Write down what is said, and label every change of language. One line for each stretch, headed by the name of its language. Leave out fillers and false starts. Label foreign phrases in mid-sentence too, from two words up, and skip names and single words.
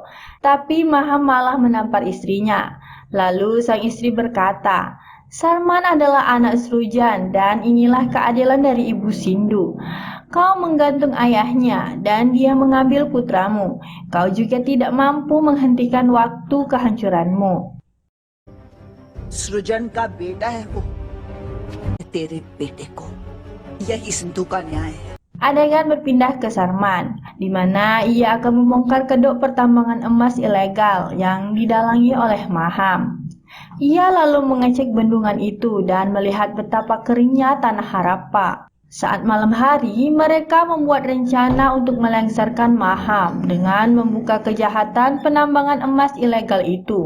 Indonesian: Tapi Maham malah menampar istrinya. Lalu sang istri berkata, Sarman adalah anak Srujan dan inilah keadilan dari Ibu Sindu. Kau menggantung ayahnya dan dia mengambil putramu. Kau juga tidak mampu menghentikan waktu kehancuranmu.
Hindi: सृजन का बेटा है वो तेरे बेटे को यही सिंधु का न्याय है।
Indonesian: Adegan berpindah ke Sarman, di mana ia akan membongkar kedok pertambangan emas ilegal yang didalangi oleh Maham. Ia lalu mengecek bendungan itu dan melihat betapa keringnya tanah Harappa. Saat malam hari, mereka membuat rencana untuk melengsarkan Maham dengan membuka kejahatan penambangan emas ilegal itu.